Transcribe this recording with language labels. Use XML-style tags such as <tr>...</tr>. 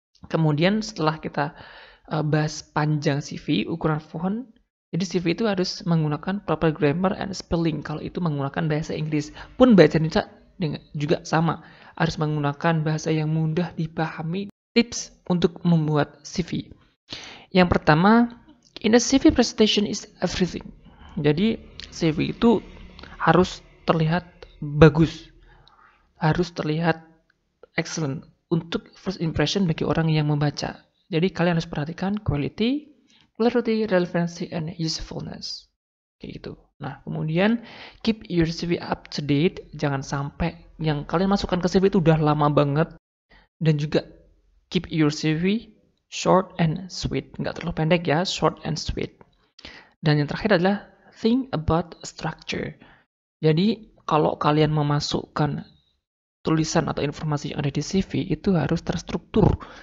<id>Kemudian setelah kita bahas panjang CV, ukuran font, jadi CV itu harus menggunakan</id> <en>proper grammar and spelling.</en> <id>Kalau itu menggunakan bahasa Inggris, pun bahasa Indonesia juga sama, harus menggunakan bahasa yang mudah dipahami. Tips untuk membuat CV. Yang pertama,</id> <en>in a CV presentation is everything.</en> <id>Jadi CV itu harus terlihat bagus, harus terlihat excellent untuk first impression bagi orang yang membaca. Jadi kalian harus perhatikan</id> <en>quality, clarity, relevancy, and usefulness.</en> <id>Kayak gitu. Nah, kemudian</id> <en>keep your CV up to date.</en> <id>Jangan sampai yang kalian masukkan ke CV itu udah lama banget. Dan juga</id> <en>keep your CV short and sweet.</en> <id>Nggak terlalu pendek ya,</id> <en>short and sweet.</en> <id>Dan yang terakhir adalah</id> <en>think about structure.</en> <id>Jadi kalau kalian memasukkan tulisan atau informasi yang ada di CV itu harus terstruktur.</id>